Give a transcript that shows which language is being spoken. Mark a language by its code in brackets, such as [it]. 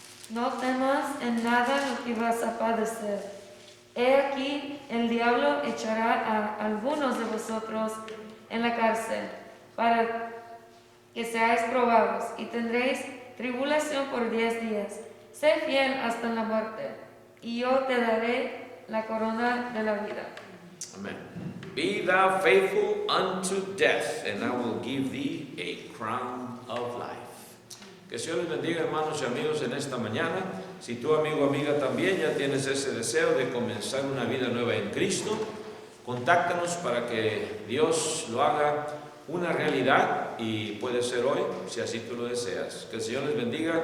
[es] No temas en nada lo que vas a padecer. He aquí, el diablo echará a algunos de vosotros en la cárcel, para que seáis probados, y tendréis tribulación por 10 días. Sé fiel hasta la muerte, y yo te daré la corona de la vida. Amen. [en] Be thou faithful unto death, and I will give thee a crown of life. [es] Que el Señor les bendiga, hermanos y amigos, en esta mañana. Si tú, amigo o amiga, también ya tienes ese deseo de comenzar una vida nueva en Cristo, contáctanos para que Dios lo haga una realidad, y puede ser hoy, si así tú lo deseas. Que el Señor les bendiga.